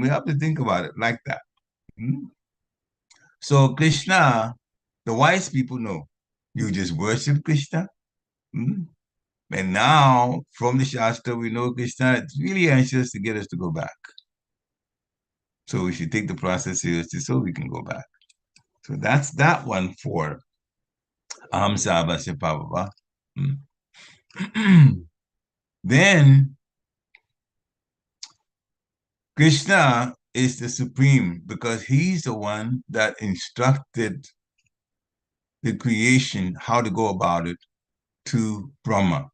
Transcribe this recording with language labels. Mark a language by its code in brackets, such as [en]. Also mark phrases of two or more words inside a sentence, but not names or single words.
[en] We have to think about it like that. So Krishna, the wise people know, you just worship Krishna. And now, from the Shastra, we know Krishna is really anxious to get us to go back. So we should take the process seriously so we can go back. So that's that one for [sa] utāhaṁ sāvasya pāvava. [en] Then Krishna is the supreme because he's the one that instructed the creation, how to go about it, to Brahma.